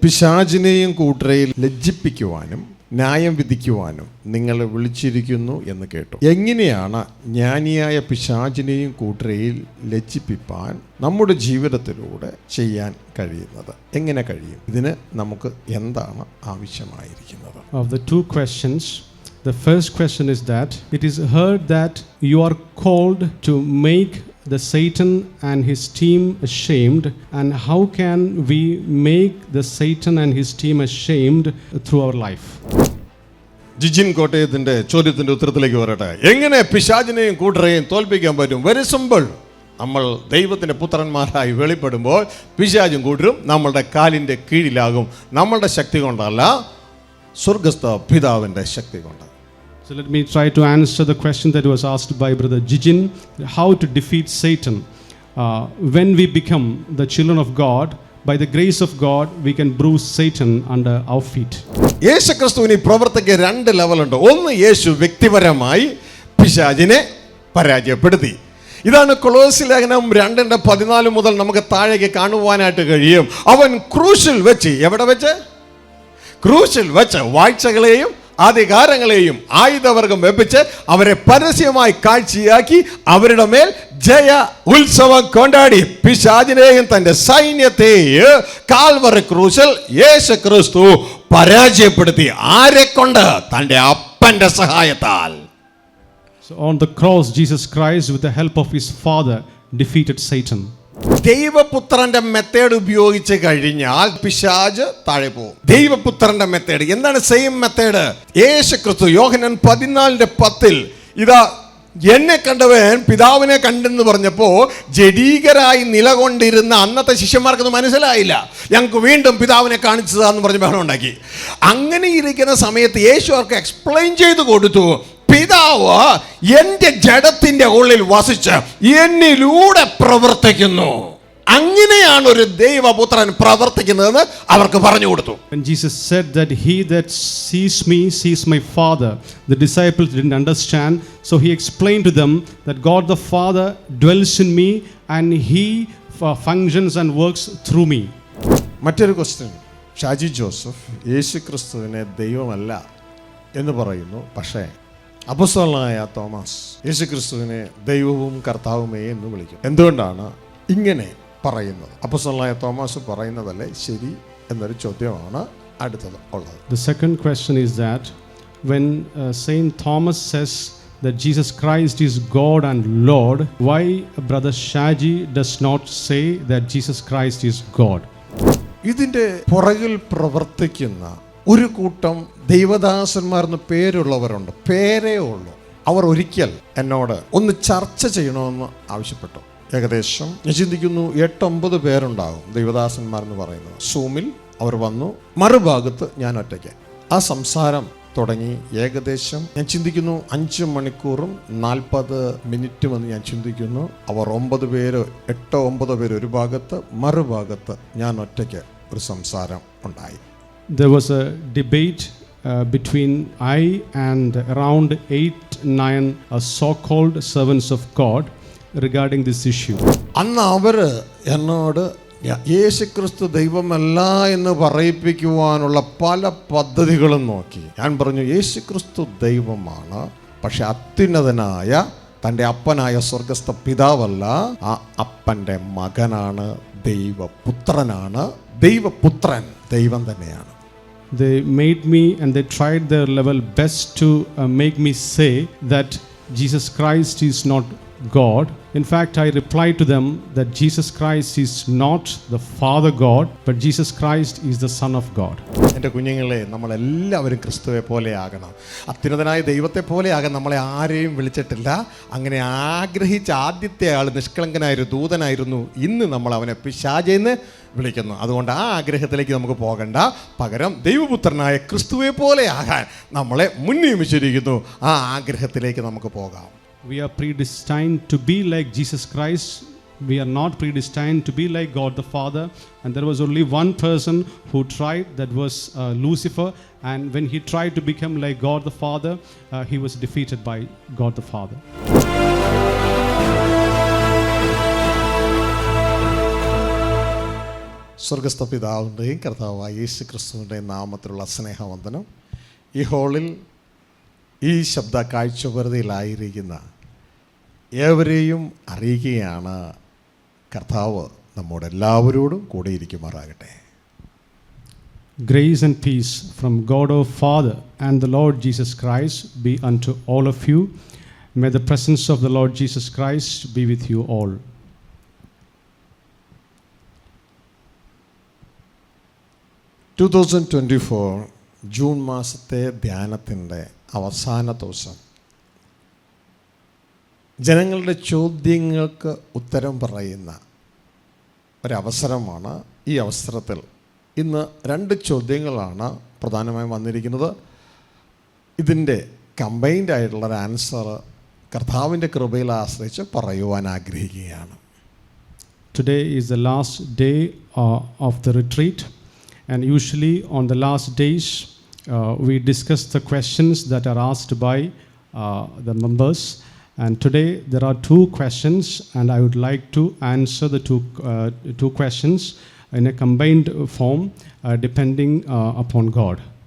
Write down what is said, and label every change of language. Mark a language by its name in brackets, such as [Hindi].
[Malayalam] പിശാചിനെയും കൂട്ടരെയും ലജ്ജിപ്പിക്കുവാനും ന്യായം വിധിക്കുവാനും നിങ്ങളെ വിളിച്ചിരിക്കുന്നു എന്ന് കേട്ടു. എങ്ങനെയാണ് ജ്ഞാനിയായ പിശാചിനെയും കൂട്ടരെയും ലജ്ജിപ്പിപ്പാൻ നമ്മുടെ ജീവിതത്തിലൂടെ ചെയ്യാൻ കഴിയുന്നത്? എങ്ങനെ കഴിയും? ഇതിന് നമുക്ക് എന്താണ് ആവശ്യമായിരിക്കുന്നത്? [English] Of the two questions, the first question is that it is heard that you are called to make the Satan and his team ashamed, and how can we make the Satan and his team ashamed through our life? [Malayalam] Jijin കോട്ടയത്തിന്റെ ചോദ്യത്തിന്റെ ഉത്തരത്തിലേക്ക് വരട്ടെ. എങ്ങനെ പിശാചിനെയും കൂട്ടരെയും തോൽപ്പിക്കാൻ പറ്റും? [English] Very simple. [Malayalam] നമ്മൾ ദൈവത്തിന്റെ പുത്രന്മാരായി വെളിപ്പെടുമ്പോൾ പിശാചും കൂട്ടരും നമ്മളുടെ കാലിന്റെ കീഴിലാകും. നമ്മളുടെ ശക്തി കൊണ്ടല്ല, സ്വർഗസ്ഥ പിതാവിന്റെ ശക്തി കൊണ്ട്. [English] So let me try to answer the question that was asked by Brother Jijin, how to defeat Satan. When we become the children of God, by the grace of God, we can bruise Satan under our feet. [Malayalam] യേശു ക്രിസ്തുവിന് പ്രവർത്തിക്ക് രണ്ട് ലെവലുണ്ട്. ഒന്ന്, യേശു വ്യക്തിപരമായി പിശാചിനെ പരാജയപ്പെടുത്തി. ഇതാണ് കൊളോസ്യ ലേഖനം 2:14 മുതൽ നമുക്ക് താഴേക്ക് കാണുവാനായിട്ട് കഴിയും. അവൻ ക്രൂശിൽ വെച്ച്, എവിടെ വെച്ച്? ക്രൂശിൽ വെച്ച് വാഴ്ചകളെയും അധികാരങ്ങളെയും ആയുധവർഗം വെപ്പിച്ച് അവരെ പരസ്യമായി കാഴ്ചയാക്കി അവരുടെ മേൽ ജയ ഉത്സവം കൊണ്ടാടി പിശാചിനെയും തന്റെ സൈന്യത്തെയും കാൽവറി ക്രൂശിൽ യേശു ക്രിസ്തു പരാജയപ്പെടുത്തി. ആരെ കൊണ്ട്? തന്റെ അപ്പന്റെ സഹായത്താൽ. [English] So on the cross, Jesus Christ, with the help of his Father, defeated Satan. [Malayalam] ദൈവപുത്രന്റെ method ഉപയോഗിച്ച് കഴിഞ്ഞാൽ പിശാച് താഴെ പോകും. ദൈവപുത്രന്റെ മെത്തേഡ് എന്താണ്? [English] Same method. [Malayalam] യേശു ക്രിസ്തു യോഹന്നാൻ 14:10 ഇതാ എന്നെ കണ്ടവൻ പിതാവിനെ കണ്ടെന്ന് പറഞ്ഞപ്പോ ജഡീകരായി നിലകൊണ്ടിരുന്ന അന്നത്തെ ശിഷ്യന്മാർക്കൊന്നും മനസ്സിലായില്ല. ഞങ്ങൾക്ക് വീണ്ടും പിതാവിനെ കാണിച്ചതാന്ന് പറഞ്ഞ് ബഹളം ഉണ്ടാക്കി. അങ്ങനെ ഇരിക്കുന്ന സമയത്ത് യേശു അവർക്ക് എക്സ്പ്ലെയിൻ ചെയ്തു കൊടുത്തു, പിതാവ് എൻ്റെ ജഡത്തിന്റെ ഉള്ളിൽ വസിച്ച് എന്നിലൂടെ പ്രവർത്തിക്കുന്നു. അങ്ങനെയാണ് ഒരു ദൈവപുത്രൻ പ്രവർത്തിക്കുന്നതെന്ന് അവർക്ക് പറഞ്ഞു കൊടുത്തു. [English] When Jesus said that he that sees me sees my Father, the disciples didn't understand, so he explained to them that God the Father dwells in me and he functions and works through me. [Malayalam] മറ്റൊരു question, Shaji Joseph യേശു ക്രിസ്തുവിനെ ദൈവമല്ല എന്ന് പറയുന്നു. പക്ഷേ അപ്പോസ്തലനായ Thomas യേശുക്രിസ്തുവിനെ ദൈവവും കർത്താവുമേ എന്ന് വിളിക്കും. എന്തുകൊണ്ടാണ് ഇങ്ങനെ പറയുന്നത്? അപ്പോസ്തലനായ തോമസ് പറയുന്നതല്ലേ ശരി എന്നൊരു ചോദ്യമാണ് അടുത്തത് ഉള്ളത്. [English] The second question is that when Saint Thomas says that Jesus Christ is God and Lord, why Brother Shaji does not say that Jesus Christ is God? [Malayalam] ഇതിന്റെ പുറകിൽ പ്രവർത്തിക്കുന്ന ഒരു കൂട്ടം ദൈവദാസന്മാരെന്ന് പേരുള്ളവരുണ്ട്. പേരേ ഉള്ളൂ. അവർ ഒരിക്കൽ എന്നോട് ഒന്ന് ചർച്ച ചെയ്യണമെന്ന് ആവശ്യപ്പെട്ടു. ഏകദേശം ഞാൻ ചിന്തിക്കുന്നു 8-9 പേരുണ്ടാകും ദൈവദാസന്മാരെന്ന് പറയുന്നത്. സൂമിൽ അവർ വന്നു, മറുഭാഗത്ത് ഞാൻ ഒറ്റയ്ക്ക്. ആ സംസാരം തുടങ്ങി. ഏകദേശം ഞാൻ ചിന്തിക്കുന്നു 5 മണിക്കൂറും 40 മിനിറ്റും എന്ന് ഞാൻ ചിന്തിക്കുന്നു. അവർ 8 പേര് ഒരു ഭാഗത്ത്, മറുഭാഗത്ത് ഞാൻ ഒറ്റയ്ക്ക് ഒരു സംസാരം ഉണ്ടായി. [English] There was a debate between I and around 8-9 so-called servants of God regarding this issue. [Malayalam] അന്ന് അവർ എന്നോട് യേശുക്രിസ്തു ദൈവമല്ല എന്ന് പറയിപ്പിക്കുവാനുള്ള പല പദ്ധതികളും നോക്കി. ഞാൻ പറഞ്ഞു, യേശുക്രിസ്തു ദൈവമാണ്, പക്ഷെ അത്യുന്നതനായ തൻ്റെ അപ്പനായ സ്വർഗസ്ഥ പിതാവല്ല, ആ അപ്പൻ്റെ മകനാണ്, ദൈവപുത്രനാണ്. ദൈവപുത്രൻ ദൈവം തന്നെയാണ്. [English] They made me and they tried their level best to make me say that Jesus Christ is not God. In fact, I replied to them that Jesus Christ is not the Father God, but Jesus Christ is the Son of God. [Malayalam] എൻ്റെ കുഞ്ഞുങ്ങളെ, നമ്മളെല്ലാവരും ക്രിസ്തുവെ പോലെ ആകണം. അത്യുന്നതനായ ദൈവത്തെ പോലെ ആകാൻ നമ്മളെ ആരെയും വിളിച്ചിട്ടില്ല. അങ്ങനെ ആഗ്രഹിച്ച ആദ്യത്തെ ആൾ നിഷ്കളങ്കനായൊരു ദൂതനായിരുന്നു. ഇന്ന് നമ്മൾ അവനെ പിശാചെന്ന് വിളിക്കുന്നു. അതുകൊണ്ട് ആ ആഗ്രഹത്തിലേക്ക് നമുക്ക് പോകണ്ട. പകരം ദൈവപുത്രനായ ക്രിസ്തുവെ പോലെ ആകാൻ നമ്മളെ മുൻനിയമിച്ചിരിക്കുന്നു. ആ ആഗ്രഹത്തിലേക്ക് നമുക്ക് പോകാം. [English] We are predestined to be like Jesus Christ. We are not predestined to be like God the Father. And there was only one person who tried, that was Lucifer. And when he tried to become like God the Father, he was defeated by God the Father. [Malayalam] സ്വർഗസ്ഥ പിതാവിൻ്റെയും കർത്താവായ യേശു ക്രിസ്തുവിൻ്റെയും നാമത്തിലുള്ള സ്നേഹവന്ദനം. ഈ ഹോളിൽ ഈ ശബ്ദ കാഴ്ചപരിധിയിലായിരിക്കുന്ന ഏവരെയും അറിയിക്കുകയാണ്, കർത്താവ് നമ്മോട് എല്ലാവരോടും കൂടെ ഇരിക്കുമാറാകട്ടെ. [English] Grace and peace from God our Father and the Lord Jesus Christ be unto all of you. May the presence of the Lord Jesus Christ be with you all. [Malayalam] 2024 June മാസത്തെ ധ്യാനത്തിൻ്റെ അവസാന ദിവസം ജനങ്ങളുടെ ചോദ്യങ്ങൾക്ക് ഉത്തരം പറയുന്ന ഒരവസരമാണ്. ഈ അവസരത്തിൽ ഇന്ന് 2 ചോദ്യങ്ങളാണ് പ്രധാനമായും വന്നിരിക്കുന്നത്. ഇതിൻ്റെ കമ്പൈൻഡ് ആയിട്ടുള്ളൊരു ആൻസർ കർത്താവിൻ്റെ കൃപയിൽ ആശ്രയിച്ച് പറയുവാൻ ആഗ്രഹിക്കുകയാണ്. [English] Today is the last day of the retreat, and usually on the last days we discuss the questions that are asked by the members. And today there are 2 questions, and I would like to answer the two questions in a combined form depending upon God.